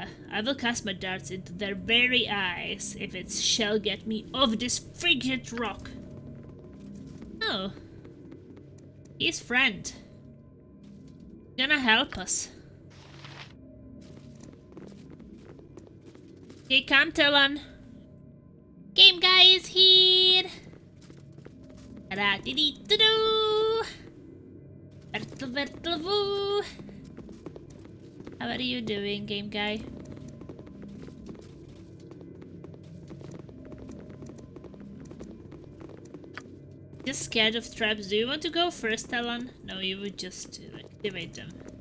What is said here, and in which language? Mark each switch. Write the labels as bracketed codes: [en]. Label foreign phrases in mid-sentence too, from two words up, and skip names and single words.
[en] I will cast my darts into their very eyes if it shall get me off this frigid rock. Oh. His friend. Gonna help us. Okay, come, Talon. Game guy is here. Ta-da-dee-dee-doo-doo. Vertle-vertle-woo. How are you doing, game guy? Just scared of traps. Do you want to go first, Talon? No, you would just activate them.